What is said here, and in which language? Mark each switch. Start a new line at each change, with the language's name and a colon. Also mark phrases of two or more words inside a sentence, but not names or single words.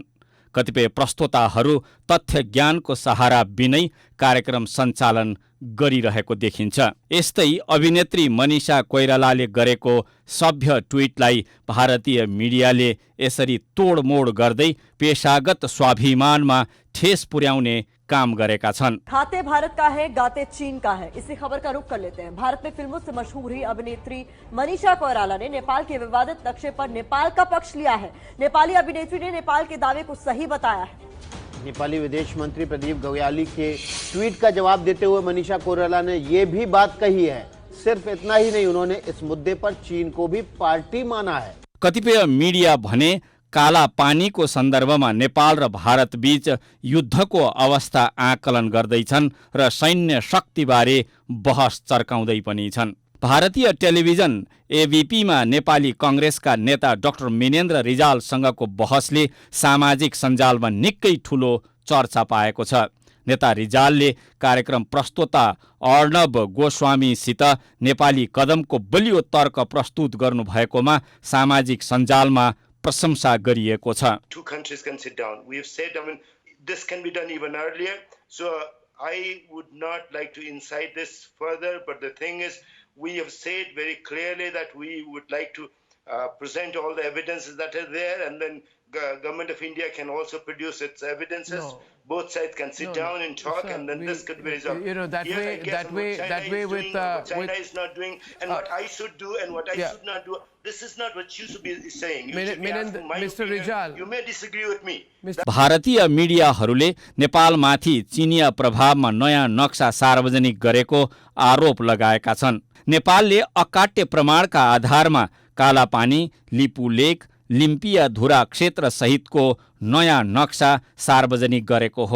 Nepali: कतिपय प्रस्तोताहरू तथ्य ज्ञानको सहारा बिनै कार्यक्रम सञ्चालन गरिरहेको देखिन्छ। यस्तै अभिनेत्री मनिषा कोइरालाले गरेको सभ्य ट्विटलाई भारतीय मिडियाले यसरी तोडमोड गर्दै पेशागत स्वाभिमानमा ठेस पुर्याउने काम गरेका छन्।
Hindi: खाते भारत का है, गाते चीन का है। इसी खबर का रुख कर लेते हैं। भारत में फिल्मों से मशहूर हुई अभिनेत्री मनीषा कोइराला ने नेपाल के विवादित नक्शे पर नेपाल का पक्ष लिया है। नेपाली अभिनेत्री ने नेपाल के दावे को सही बताया है। नेपाली विदेश मंत्री प्रदीप गौयाली के ट्वीट का जवाब देते हुए मनीषा कोइराला ने ये भी बात कही है। सिर्फ इतना ही नहीं, उन्होंने इस मुद्दे पर चीन को भी पार्टी माना है।
Nepali: कतिपय मिडिया भने काला पानीको सन्दर्भमा नेपाल र भारत बीच युद्धको अवस्था आकलन गर्दैछन् र सैन्य शक्तिबारे बहस चर्काउँदै पनि छन्। भारतीय टेलिभिजन एबीपीमा नेपाली कांग्रेसका नेता डाक्टर मिनेन्द्र रिजालसँगको बहसले सामाजिक सञ्जालमा निकै ठूलो चर्चा पाएको छ। नेता रिजालले कार्यक्रम प्रस्तोता अर्णव गोस्वामीसित नेपाली कदमको बलियो तर्क प्रस्तुत गर्नुभएकोमा सामाजिक सञ्जालमा प्रशंसा गरिएको छ।
English: Two countries can sit down. We have said, this can be done even earlier. So I would not like to incite this further. But the thing is, we have said very clearly that we would like to present all the evidences that are there, and then government of India can also produce its evidences. No. Both sides can sit down and talk, sir, and then this could be resolved. That way with China is not doing, and what I should do and what I should not do. This is not what you should be saying. You should be asking my opinion. You may disagree with me.
Nepali: भारतीय मिडियाहरूले नेपालमाथि चिनिया प्रभावमा नयाँ नक्सा सार्वजनिक गरेको आरोप लगाएका छन्। नेपालले अकाट्य प्रमाणका आधारमा कालापानी, लिपु लेक, लिम्पियाधुरा क्षेत्र सहितको नयाँ नक्सा सार्वजनिक गरेको हो।